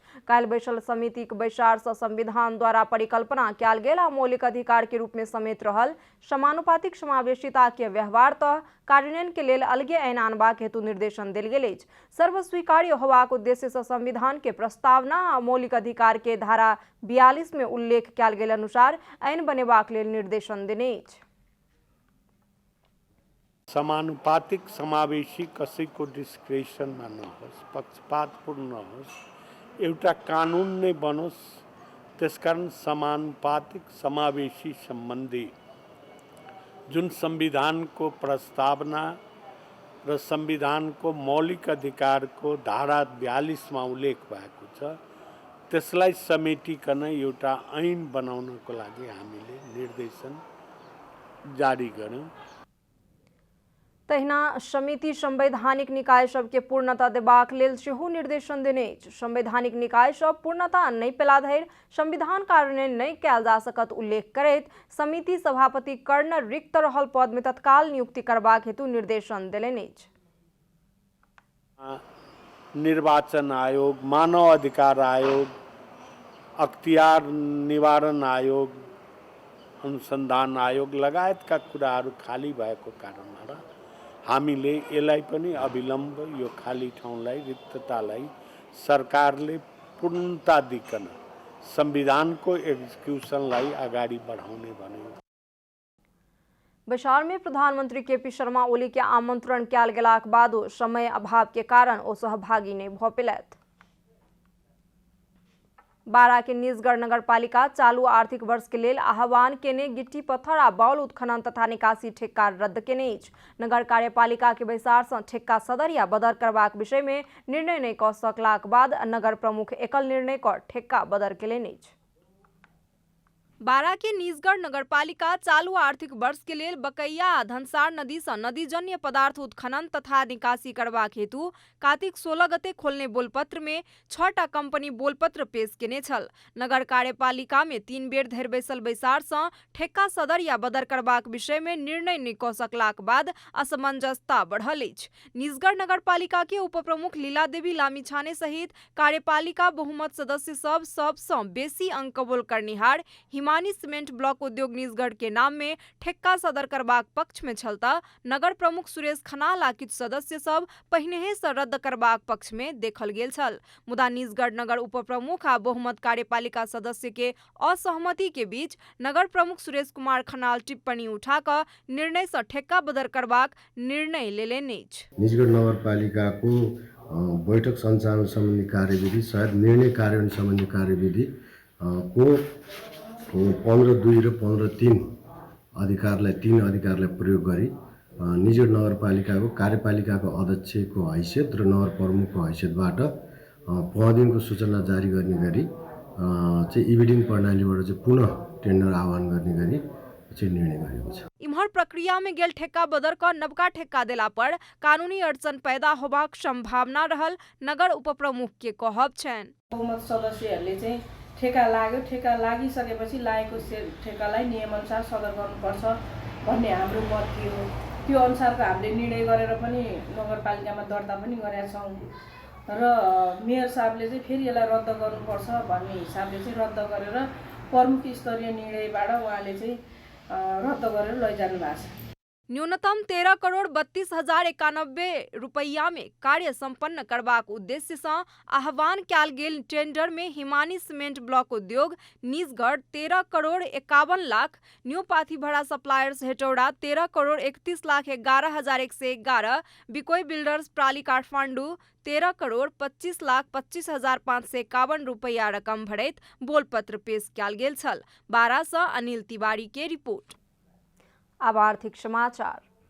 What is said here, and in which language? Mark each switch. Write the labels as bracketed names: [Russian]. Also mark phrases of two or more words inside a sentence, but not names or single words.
[Maithili] काल्हि बैसल समितिक बैसार सँ संविधान द्वारा परिकल्पना कयल गेल आ मौलिक अधिकार के रूप में समेत रहल समानुपातिक समावेशिता के व्यवहार तः कार्यान्वयन के लेल अलगे ऐन आनबाक हेतु निर्देशन देल गेल अछि। सर्वस्वीकार्य होबाक उद्देश्य सँ संविधान के प्रस्तावना आ मौलिक अधिकार के धारा 42 में उल्लेख कयल गेल अनुसार ऐन बनेबाक लेल निर्देशन देने अछि। [Nepali] समानुपातिक समावेशी कसैको डिस्क्रेसनमा नहोस्, पक्षपातपूर्ण नहोस्, एउटा कानुन नै बनोस्। त्यसकारण समानुपातिक समावेशी सम्बन्धी जुन संविधानको प्रस्तावना र संविधानको मौलिक अधिकारको धारा 42 मा उल्लेख भएको छ, त्यसलाई समेटिकन एउटा ऐन बनाउनको लागि हामीले निर्देशन जारी गर्यौं। [Maithili] तहिना समिति संवैधानिक निकाय सबके पूर्णता देबाक लेल सेहो निर्देशन देने अछि। संवैधानिक निकाय सब पूर्णता नहि पेला धरि संविधान कार्यान्वयन नहि कयल जा सकत उल्लेख करैत समिति सभापति कर्ण रिक्त रहल पद में तत्काल नियुक्ति करबाक हेतु निर्देशन देलनि अछि। [Nepali] निर्वाचन आयोग, मानव अधिकार आयोग, अख्तियार निवारण आयोग, अनुसन्धान आयोग लगायतका कुराहरू खाली भएको कारणबाट हामीले यसलाई पनि अविलम्ब यो खाली ठाउँलाई, रिक्ततालाई सरकारले पूर्णता दिकन संविधानको एक्जिक्युसनलाई अगाडि बढाउने भन्यो। [Maithili] बैसार में प्रधानमंत्री केपी शर्मा ओली के आमंत्रण कयल गेलाक बादो समय अभाव के कारण ओ सहभागी नहीं भ पेलथि। बारा के निजगढ़ नगरपालिका चालू आर्थिक वर्ष के लेल आह्वान केने गिट्टी पत्थर आ बालू उत्खनन तथा निकासी ठेक्का रद्द केने अछि। नगर कार्यपालिका के बैसार सँ ठेक्का सदर या बदर करबाक विषय में निर्णय नहीं क सकलाक बाद नगर प्रमुख एकल निर्णय क ठेक्का बदर केलनि अछि। बारा के निजगढ़ नगरपालिका चालू आर्थिक वर्ष के लेल बकैया आ धनसार नदी सँ नदीजन्य पदार्थ उत्खनन तथा निकासी करबाक हेतु कार्तिक 16 गते खोलने बोलपत्र में 6टा कंपनी बोलपत्र पेश केने छल। नगर कार्यपालिका में 3 बेर धरि बैसल बैसार सँ ठेक्का सदर या बदर करबाक विषय में निर्णय नहीं क सकलाक बाद असमंजसता बढ़ल अछि। निजगढ़ नगरपालिका के उपप्रमुख लीला देवी लामीछाने सहित कार्यपालिका बहुमत सदस्य सब सँ बेसी अंक कबूल करनिहार हिमानी सीमेंट ब्लॉक उद्योग निजगढ़ के नाम में ठेक्का सदर करबाक पक्ष में छलता नगर प्रमुख सुरेश खनाल आ किछु सदस्य सब पहिनेहे सँ रद्द करबाक पक्ष में देखल गेल छल। मुदा निजगढ़ नगर उप प्रमुख आ बहुमत कार्यपालिका सदस्य के असहमति के बीच नगर प्रमुख सुरेश कुमार खनाल टिप्पणी उठा क निर्णय सँ ठेक्का बदर करबाक निर्णय लेलनि अछि। [Nepali] निजगढ़ नगरपालिकाको बैठक सञ्चालन सम्बन्धी कार्यविधि सायद निर्णय कार्यान्वयन सम्बन्धी कार्यविधि को 15(2) र 15(3) अधिकारलाई 3 अधिकारलाई प्रयोग गरी निजगढ़ नगरपालिकाको कार्यपालिकाको अध्यक्षको हैसियत र नगर प्रमुखको हैसियतबाट 15 दिनको सूचना जारी गर्ने गरी चाहिँ इबिडिङ प्रणालीबाट चाहिँ पुनः टेन्डर आह्वान गर्ने गरी चाहिँ निर्णय गरेको छ। [Maithili] इम्हर प्रक्रिया में गेल ठेक्का बदर क नवका ठेक्का देला पर कानूनी अड़चन पैदा होबाक संभावना रहल नगर उप प्रमुख के कहब छन्। [Nepali] बहुमत सदस्यहरूले चाहिँ ठेक्का लाग्यो, ठेक्का लागिसकेपछि लागेको ठेक्कालाई नियमअनुसार सदर गर्नुपर्छ भन्ने हाम्रो मत थियो। त्यो अनुसारको हामीले निर्णय गरेर पनि नगरपालिकामा दर्ता पनि गरेका छौँ र मेयर साहबले चाहिँ फेरि यसलाई रद्द गर्नुपर्छ भन्ने हिसाबले चाहिँ रद्द गरेर प्रमुख स्तरीय निर्णयबाट उहाँले चाहिँ रद्द गरेर लैजानु भएको छ। [Maithili] न्यूनतम 13,32,091 रुपैया में कार्य संपन्न करबाक उद्देश्य सँ आह्वान कयल गेल टेंडर में हिमानी सीमेंट ब्लॉक उद्योग निजगढ़ 13,51,00,000, न्यू पाथीभड़ा सप्लायर्स हेटौडा 13,31,11,111, बिकोई बिल्डर्स प्राली काठमांडू 13,25,25,551 रुपैया रकम भरैत बोलपत्र पेश कयल गेल छल। बारा सँ अनिल तिवारी के रिपोर्ट। अब आर्थिक समाचार।